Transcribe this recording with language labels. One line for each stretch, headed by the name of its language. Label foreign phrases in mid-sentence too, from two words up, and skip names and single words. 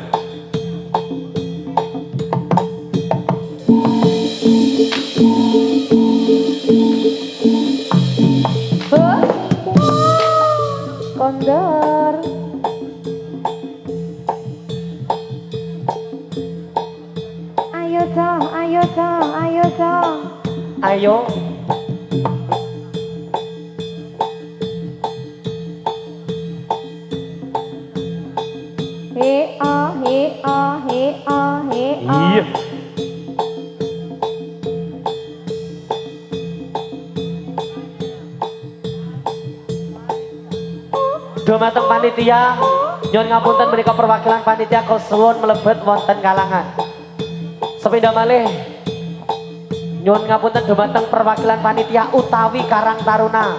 Javanese: Kondur. Ayo toh, ayo toh, ayo toh. Ayo. He ah, he ah, he ah, he ah. Iya. Dumateng panitia, nyuwun ngapunten menika perwakilan panitia kesuwun mlebet wonten kalangan. Sepindah malih nyuwun ngapunten dumateng perwakilan panitia utawi Karang Taruna.